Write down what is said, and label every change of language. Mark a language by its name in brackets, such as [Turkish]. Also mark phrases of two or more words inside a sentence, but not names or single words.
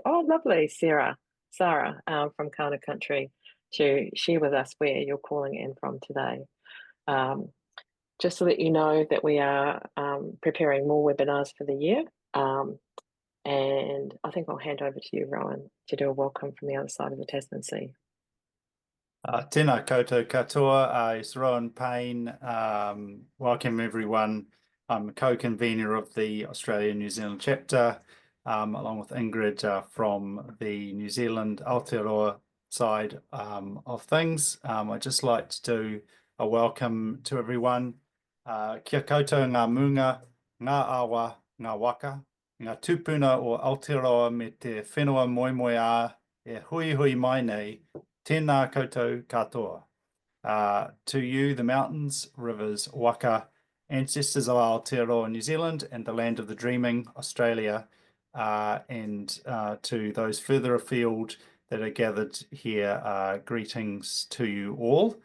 [English] Oh, lovely, Sarah from Kaurna Country, to share with us where you're calling in from today. Just to let you know that we are preparing more webinars for the year. And I think I'll hand over to you, Rowan, to do a welcome from the other side of the Tasman Sea. [Māori] Tēnā koutou katoa, [English] it's Rowan Payne. Welcome everyone. I'm a co-convener of the Australia-New Zealand chapter, along with Ingrid from the New Zealand Aotearoa side of things. I'd just like to do a welcome to everyone. [Māori] Kia koutou ngā munga, ngā awa, ngā waka, ngā tupuna o Aotearoa me te whenua moemoe a e hui hui mai nei. Tēnā koutou katoa. [English] To you, the mountains, rivers, waka, ancestors of Aotearoa, New Zealand, and the land of the dreaming, Australia, and to those further afield that are gathered here, greetings to you all.